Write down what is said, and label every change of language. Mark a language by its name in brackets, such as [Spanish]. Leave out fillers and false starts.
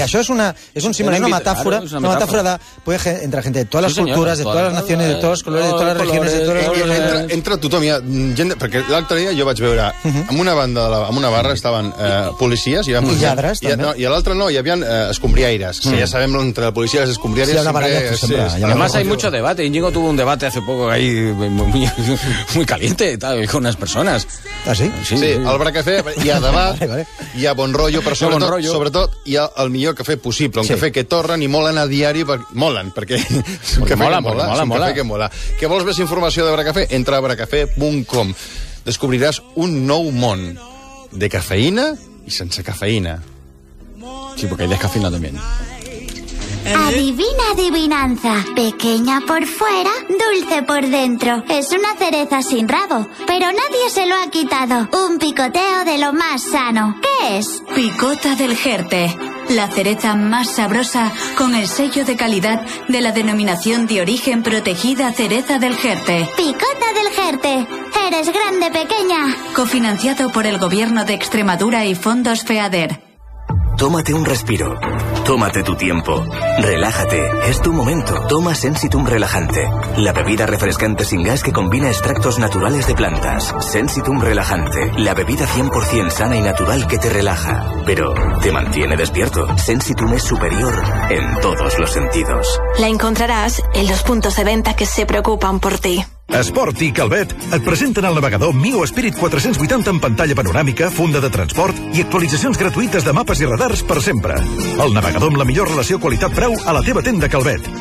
[Catalan] I això és una metàfora de poder entrar gent de totes les cultures, de totes les nacions, de tots els colors, de totes les regions, de totes les... Entra tothom, perquè l'altre dia jo vaig veure, en una barra estaven policies, i lladres, també. I a l'altre no, hi havia escombriaires. Ja sabem, entre la policia i les escombriaires... Sí, una baralla, per exemple. [Spanish] Además, hay mucho debate. Íñigo tuvo un debate hace poco ahí, muy caliente tal, con unas personas. ¿Ah, sí? [Catalan] Sí, al bracafé hi ha debat, hi ha bon rotllo, però sobretot hi ha el millor cafè possible, un cafè que torren i molen a diari, molen, perquè és un cafè que mola. Que vols més informació de bracafé? Entra a bracafé.com. Descobriràs un nou món de cafeïna i sense cafeïna. Sí, perquè hi ha cafeïna també. [Spanish] Adivina adivinanza, pequeña por fuera, dulce por dentro. Es una cereza sin rabo, pero nadie se lo ha quitado. Un picoteo de lo más sano. ¿Qué es? Picota del Jerte, la cereza más sabrosa con el sello de calidad de la denominación de origen protegida Cereza del Jerte. Picota del Jerte, eres grande pequeña. Cofinanciado por el Gobierno de Extremadura y Fondos FEADER. Tómate un respiro. Tómate tu tiempo. Relájate. Es tu momento. Toma Sensitum Relajante. La bebida refrescante sin gas que combina extractos naturales de plantas. Sensitum Relajante. La bebida 100% sana y natural que te relaja. Pero te mantiene despierto. Sensitum es superior en todos los sentidos. La encontrarás en los puntos de venta que se preocupan por ti. [Catalan] Esport i Calvet et presenten el navegador Mio Spirit 480 amb pantalla panoràmica, funda de transport i actualitzacions gratuïtes de mapes i radars per sempre. El navegador amb la millor relació qualitat-preu a la teva tenda Calvet.